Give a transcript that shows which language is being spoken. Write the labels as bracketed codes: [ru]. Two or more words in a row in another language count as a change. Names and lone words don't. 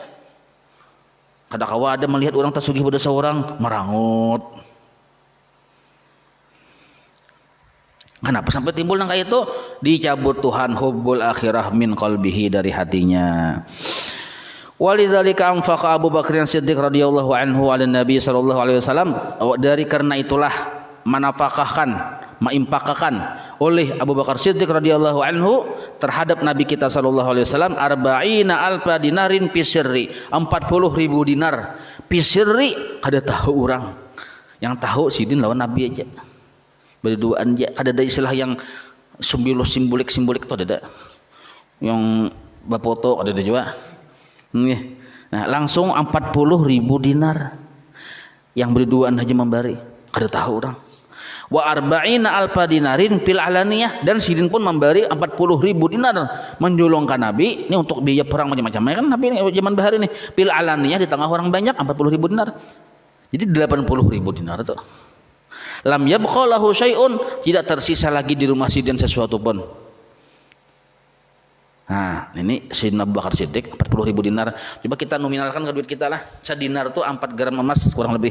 [bjn] Kadang-kadang ada melihat orang tersugih pada seorang merangut. [id] Kenapa sampai timbul yang kayak itu? Dicabut Tuhan [ar] حب الآخرة من قلبه [id] dari hatinya. [ar] ولذلك أنفق أبو بكر الصديق رضي الله عنه على النبي صلى الله عليه وسلم. [id] Dari karena itulah menginfakkan oleh Abu Bakar Siddiq [ar] رضي الله عنه [id] terhadap Nabi kita [ar] صلى الله عليه وسلم أربعين ألف دينار في السر [id] 40.000 dinar pisirri. [bjn] Kada tahu orang yang tahu sidin lawan Nabi aja berduaan aja. Kada ada istilah yang simbolik itu ada yang bafoto ada juga. [id] Nah, langsung 40.000 dinar yang berduaan aja memberi. [bjn] Kada tahu orang. [ar] وأربعين ألف دينار في العلانية, [bjn] dan sidin pun memberi 40.000 dinar menjolongkan Nabi ini untuk biaya perang macam-macam kan Nabi ini zaman bahari ini [ar] في العلانية [bjn] di tengah orang banyak 40.000 dinar. [id] Jadi 80.000 dinar itu. [ar] لم يبق له شيء, [id] tidak tersisa lagi di rumah sidin sesuatu pun. Nah, ini Sayyidina Abu Bakar Siddiq 40.000 dinar. [bjn] Coba kita nominalkan ke duit kita lah. Sadinar itu 4 gram emas kurang lebih.